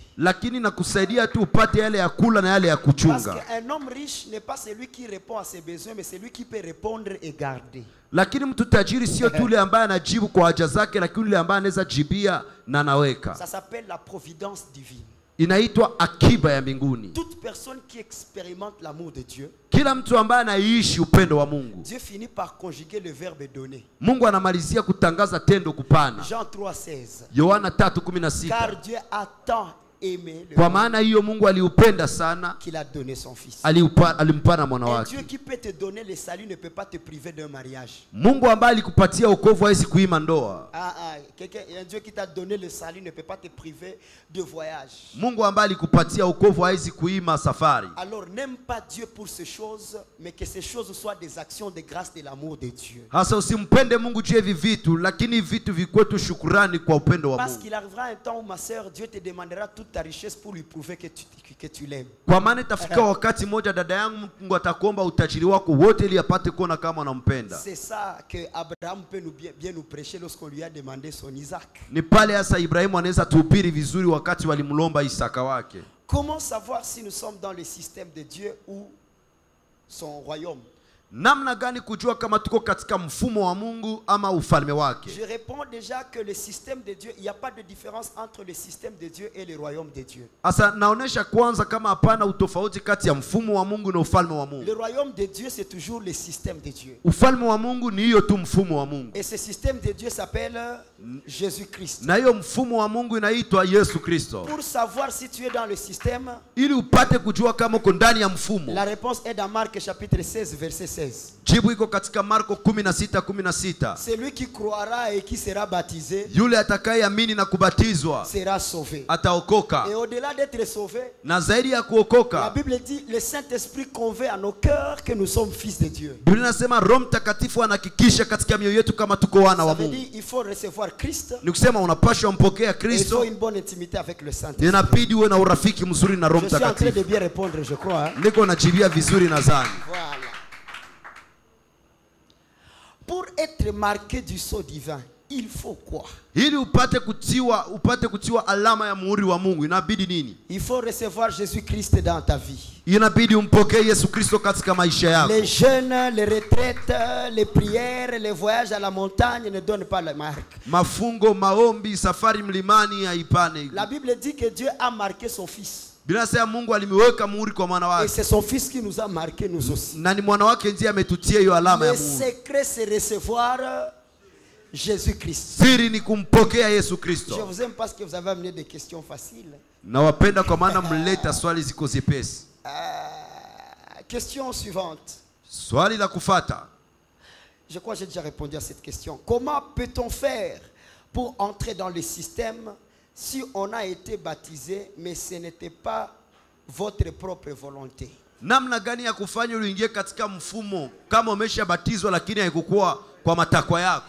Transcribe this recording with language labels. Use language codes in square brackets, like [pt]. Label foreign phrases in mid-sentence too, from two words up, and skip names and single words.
[sw] Lakini nakusaidia tu upate yale ya kula na yale ya kuchunga. [fr] Parce qu'un homme riche n'est pas celui qui répond à ses besoins, mais celui qui peut répondre et garder. [sw] Lakini mtu tajiri sio tu yule ambaye anajibu kwa haja zake, lakini yule ambaye anaweza jibia na anaweka. [fr] Ça s'appelle la providence divine. [sw] inaitwa akiba ya mbinguni. [fr] Toute personne qui expérimente l'amour de Dieu, [sw] Kila mtu ambaye anaishi upendo wa Mungu, [fr] Dieu finit par conjuguer le verbe donner. [sw] Mungu anamalizia kutangaza tendo kupana. [fr] Jean 3,16. [sw] Yohana [fr] Car [sw] 3:16. [fr] Dieu a tant aimé le [sw] Kwa [fr] monde [sw] maana hiyo Mungu aliupenda sana, [fr] qu'il a donné son fils. [sw] alimpana mwana [fr] Un [sw] wake. [fr] Dieu qui peut te donner le salut ne peut pas te priver d'un mariage. [sw] Mungu ambaye alikupatia wokovu hawezi kuima ndoa. [fr] Un Dieu qui t'a donné le salut ne peut pas te priver de voyage. [sw] Mungu ambaye alikupatia wokovu hawezi kuima safari. [fr] Alors n'aime pas Dieu pour ces choses, mais que ces choses soient des actions de grâce de l'amour de Dieu. [sw] Hasa usimpende Mungu juu ya hivi vitu, lakini vitu vikwe tu shukrani kwa upendo wa [fr] Parce [sw] Mungu. [fr] qu'il arrivera un temps où, ma sœur, Dieu te demandera toute ta richesse pour lui prouver que tu l'aimes. [sw] Kwa maana itafika wakati moja, dada yangu, Mungu atakuomba utajiri wako wote ili apate kuona kama unampenda. [fr] C'est ça que Abraham peut bien nous prêcher lorsqu'on lui a demandé son Isaac. [sw] Ni pale hasa Ibrahimu anaweza tuhubiri vizuri wakati walimlomba Isaka wake. [fr] Comment savoir si nous sommes dans le système de Dieu ou son royaume? [sw] Namna gani kujua kama tuko katika mfumo wa Mungu ama ufalme wake? [fr] Je réponds déjà que le système de Dieu, il n'y a pas de différence entre le système de Dieu et le royaume de Dieu. [sw] Asa naonesha kwanza kama hapana utofauti kati ya mfumo wa Mungu na ufalme wa Mungu. [fr] Le royaume de Dieu, c'est toujours le système de Dieu. [sw] Ufalme wa Mungu ni hiyo tu mfumo wa Mungu. [fr] Et ce système de Dieu s'appelle Jésus-Christ. [sw] Na hiyo mfumo wa Mungu inaitwa Yesu Kristo. [fr] Pour savoir si tu es dans le système, [sw] Ili upate kujua kama uko ndani ya mfumo. [fr] la réponse est dans Marc chapitre 16, verset 16. [sw] Jibu iko katika Marko 16:16. [fr] Celui qui croira et qui sera baptisé [sw] Yule atakayeamini na kubatizwa [fr] sera sauvé. [sw] ataokoka. [fr] Et au-delà d'être sauvé, [sw] Na zaidi ya [fr] la [sw] kuokoka, [fr] Bible dit le Saint-Esprit convainc à nos cœurs que nous sommes fils de Dieu. [sw] Biblia inasema Roho Mtakatifu anahakikisha katika mioyo yetu kama tuko wana [fr] Ça [sw] wa [fr] veut [sw] Mungu. [fr] dire il faut recevoir Christ. [sw] Ni kusema unapaswa mpokea [fr] Et il faut [sw] Kristo, [fr] une bonne intimité avec le Saint-Esprit. [sw] inabidi uwe na urafiki mzuri na Roho [fr] Je suis en train de [sw] Mtakatifu. [fr] bien répondre, je crois. Hein? [sw] Niko najibia vizuri nadhani. [fr] Voilà. Pour être marqué du sceau divin, il faut quoi? [sw] Ili upate kutiwa alama ya muhuri wa Mungu, inabidi nini? [fr] Il faut recevoir Jésus-Christ dans ta vie. [sw] Inabidi umpokee Yesu Kristo katika maisha yako. [fr] Les jeûnes, les retraites, les prières, les voyages à la montagne ne donnent pas la marque. [sw] Mafungo, maombi, safari mlimani haipane. [fr] La Bible dit que Dieu a marqué son Fils. [sw] Bila sema Mungu alimweka muhuri kwa mwana [fr] Et [sw] wake. [fr] c'est son Fils qui nous a marqué nous aussi. [sw] Na ni mwana wake ndiye ametutia hiyo alama ya [fr] Le [sw] muhuri. [fr] secret, c'est recevoir Jésus-Christ. [sw] Siri ni kumpokea Yesu [fr] Je [sw] Kristo. [fr] vous aime parce que vous avez amené des questions faciles. [sw] Nawapenda kwa maana mleta swali ziko zepesi. [fr] Question suivante. [sw] Swali la kufata. [fr] Je crois que j'ai déjà répondu à cette question. Comment peut-on faire pour entrer dans le système si on a été baptisé, mais ce n'était pas votre propre volonté? [sw] Namna gani ya kufanya uingie katika mfumo kama umeshabatizwa lakini haikukuwa kwa matakwa yako?